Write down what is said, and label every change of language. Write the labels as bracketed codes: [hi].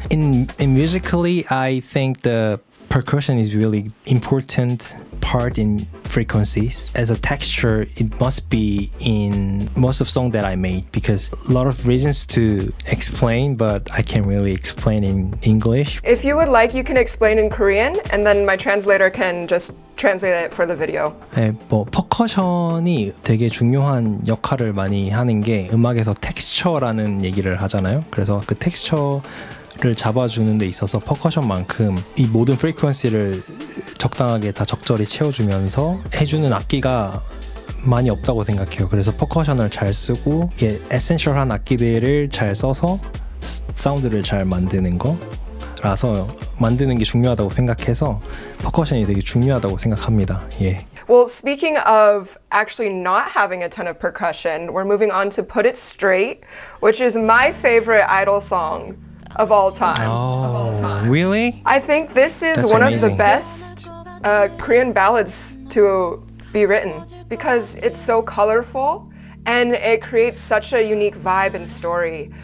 [en] In musically, I think the percussion is really important part in frequencies. As a texture, it must be in most of songs that I made because a lot of reasons to explain, but I can't really explain in English. If you would like, you can explain in Korean and then my translator can just translate it for the video. [ko] 네, 뭐 퍼커션이 되게 중요한 역할을 많이 하는 게 음악에서 텍스처라는 얘기를 하잖아요. 그래서 그 텍스처를 잡아주는 데 있어서 퍼커션만큼 이 모든 프리퀀시를 적당하게 다 적절히 채워주면서 해주는 악기가 많이 없다고 생각해요. 그래서 퍼커션을 잘 쓰고 이게 에센셜한 악기들을 잘 써서 사운드를 잘 만드는 거라서 만드는 게 중요하다고 생각해서 퍼커션이 되게 중요하다고 생각합니다. 예. [en] Well, speaking of actually not having a ton of percussion, we're moving on to Put It Straight, which is my favorite idol song of all time. Oh, really? I think this is That's one amazing. of the best Korean ballads to be written because it's so colorful and it creates such a unique vibe and story.